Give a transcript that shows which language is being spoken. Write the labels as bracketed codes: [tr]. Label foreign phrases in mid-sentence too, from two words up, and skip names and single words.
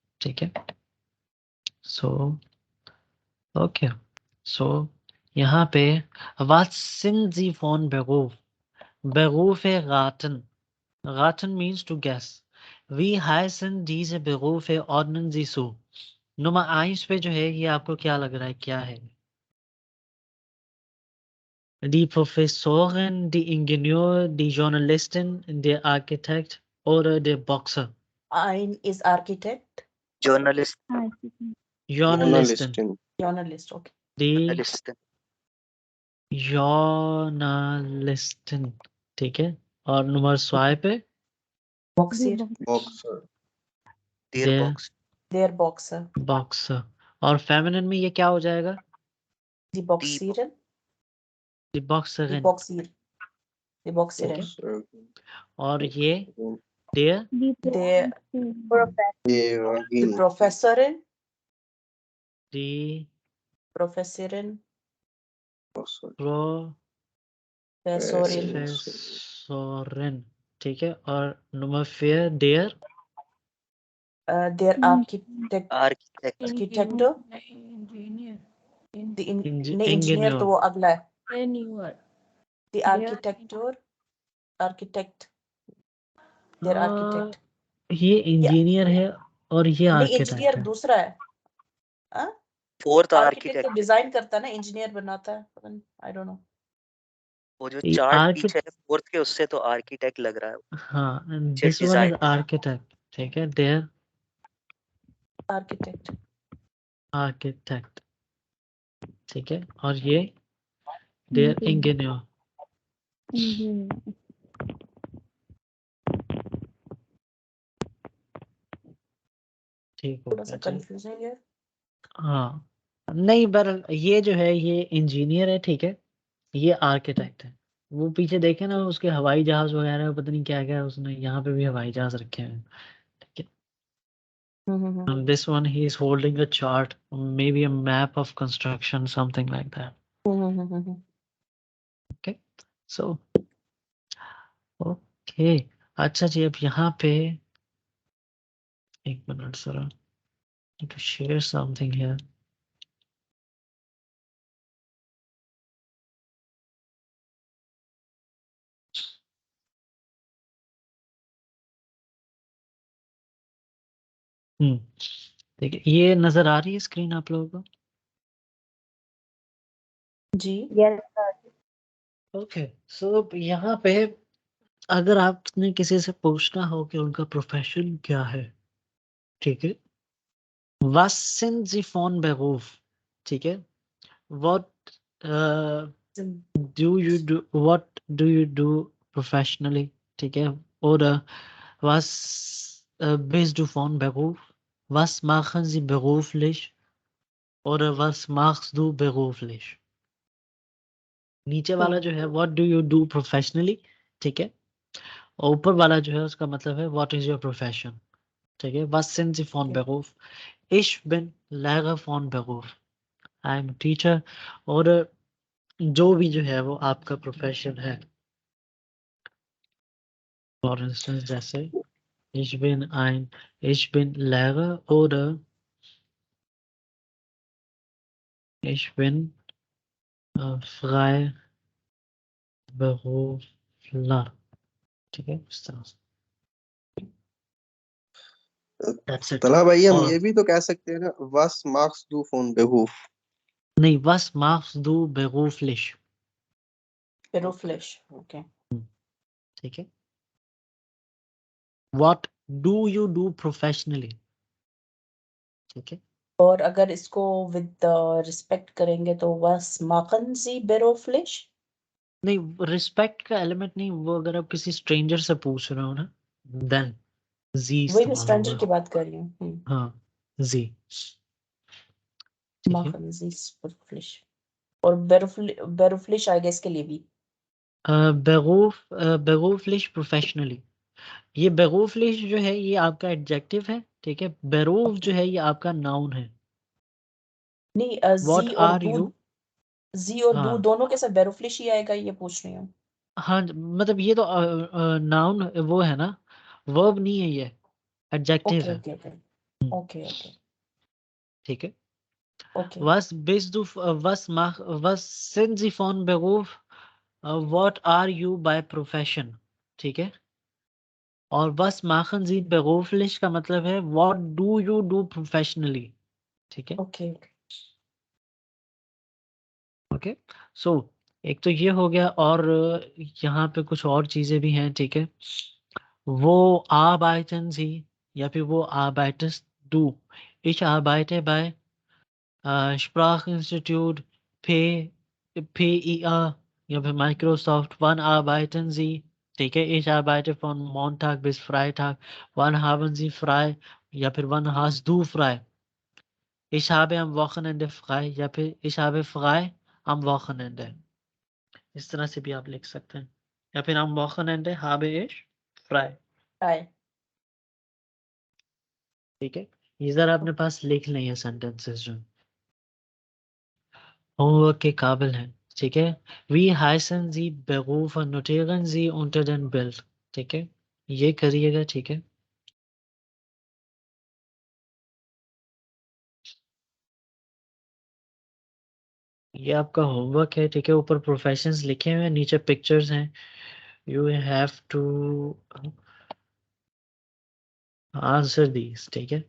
[hi] ठीक है। [en] so okay, so [hi] यहाँ पे [de] was sind Sie von Beruf? Berufe raten. Raten [en] means to guess. [de] Wie heißen diese Berufe? Ordnen Sie zu. Nummer 1 [hi] पे जो है ये आपको क्या लग रहा है, क्या है? [de] Die Professorin, die Ingenieur, die Journalistin, der Architekt oder der Boxer? [en] Ein is architect. [de] Journalist. Journalistin. Journalist, okay. Die Journalist. Journalistin, [hi] ठीक है। और नंबर 2 पे [de] Boxer. Dear der box. Their boxer. Boxer। [hi] और फेमिनिन में ये क्या हो जाएगा? [de] Die Boxerin. Die Die Boxerin, Boxer. Die [hi] ठीक [de] Boxerin. [hi] है। और ये der [de] The professorin. die Professorin. Professorin, Professorin. [hi] ठीक है। और नंबर 4 der [de] Their architect. Architect. Architector. [en] Engineer. [hi] The नहीं [en] Engineer। [hi] engineer तो वो अगला है. [en] Engineer. The architecture. Architect. [de] Their architect. [hi] ये इंजीनियर है और ये नहीं आर्किटेक्ट इंजीनियर है। दूसरा है. हाँ? [en] Fourth आर्किटेक्ट architect. [hi] तो डिजाइन करता है ना, इंजीनियर बनाता है. [en] I don't know. [hi] वो जो ये चार्ट [en] architect- [hi] पीछे है फोर्थ के, उससे तो आर्किटेक्ट लग रहा है। हाँ, [en] Just this one is design. [hi] आर्किटेक्ट, ठीक है। देयर आर्किटेक्ट. आर्किटेक्ट, ठीक है। और ये देयर इंजीनियर, ठीक हो थोड़ा सा गया। चलो, कंफ्यूजिंग है. हाँ नहीं, पर ये जो है ये इंजीनियर है, ठीक है। ये आर्किटेक्ट है। वो पीछे देखे ना उसके हवाई जहाज वगैरह, पता नहीं क्या क्या उसने यहाँ पे भी हवाई जहाज रखे हैं, ठीक है। [en] And this one he is holding a chart, maybe a map of construction, something like that. Okay, so okay, [hi] अच्छा जी, अब यहाँ पे एक मिनट सर, [en] need to share something here. [hi] देखिए, ये नजर आ रही है स्क्रीन आप लोगों को? जी. ओके, सो यहाँ पे अगर आपने किसी से पूछना हो कि उनका प्रोफेशन क्या है, ठीक है। [de] Was sind Sie von Beruf, [hi] ठीक है। [en] What do you do? What do you do professionally, [hi] ठीक है। [de] Oder was bist du von Beruf? Was machen Sie beruflich? Oder was machst du beruflich? [hi] नीचे वाला जो है [en] what do you do professionally, [hi] ठीक है। और ऊपर वाला जो है उसका मतलब है [en] what is your profession, [hi] ठीक है। [de] Was sind Sie von Beruf? Ich bin Lehrer von Beruf. [en] I am a teacher. [hi] और जो भी जो है वो आपका प्रोफेशन है, [en] for instance [hi] जैसे [de] ich bin Lehrer oder ich bin Freiberufler, [hi] ठीक है, इस तरह से। [en] That's it. तला भाई हम [hi] और ये भी तो कह सकते हैं ना, [de] was machst du von Beruf? नहीं, was machst du beruflich, Beruflich. [en] Okay. [hi] ठीक है। [en] What do you do professionally, [hi] ठीक है। और अगर इसको [en] with respect [hi] करेंगे तो [de] was machen Sie beruflich? [hi] नहीं, रिस्पेक्ट का एलिमेंट नहीं, वो अगर आप किसी स्ट्रेंजर से पूछ रहे हो ना, देन जी वही मैं इस्तेमाल स्ट्रेंजर होगा। की बात कर रही हूँ. हाँ, जी, ठीक है। [de] Machen Sie beruflich. [hi] और beruflich [en] I guess [hi] के लिए भी. beruflich professionally, ये beruflich जो है ये आपका एडजेक्टिव है, ठीक है। beruf जो है ये आपका नाउन है। नहीं [en] What [hi] जी और [en] are दू. you? [hi] जी और दू हाँ दोनों के साथ beruflich ही आएगा, ये पूछ रही हूँ. हाँ, मतलब ये तो नाउन वो है ना, वर्ब नहीं है, ये एडजेक्टिव ओके है। [en] okay okay. Okay, okay, [hi] ठीक है। [en] okay, [de] was sind Sie von Beruf? [en] What are you by profession? [hi] ठीक है। और [de] was machen Sie beruflich [hi] का मतलब है [en] what do you do professionally? [hi] ठीक है। [en] okay, ओके। [hi] सो एक तो ये हो गया, और यहाँ पे कुछ और चीजें भी हैं। ठीक है। वो [de] arbeiten Sie [hi] या फिर वो [de] arbeitest du? Ich arbeite bei Sprachinstitut P PIA या फिर Microsoft. Wann arbeiten Sie? [hi] ठीक है। [de] Ich arbeite von Montag bis Freitag. Wann haben Sie frei? या फिर wann hast du frei? Ich habe am Wochenende frei [hi] या फिर [de] ich habe frei am Wochenende. [hi] इस तरह से भी आप लिख सकते हैं, या फिर [de] am Wochenende habe ich frei। [en] hi, [hi] ठीक है। ये जरा अपने पास लिख लें ये सेंटेंसेस जो होमवर्क के काबिल हैं। ठीक है। [de] Wie heißen Sie Berufe? Notieren Sie unter den Bild। [hi] ठीक है, ये करिएगा। ठीक है। ये आपका होमवर्क है। ठीक है। ऊपर प्रोफेशंस लिखे हुए हैं, नीचे पिक्चर्स हैं। [en] you have to answer these. [hi] ठीक है।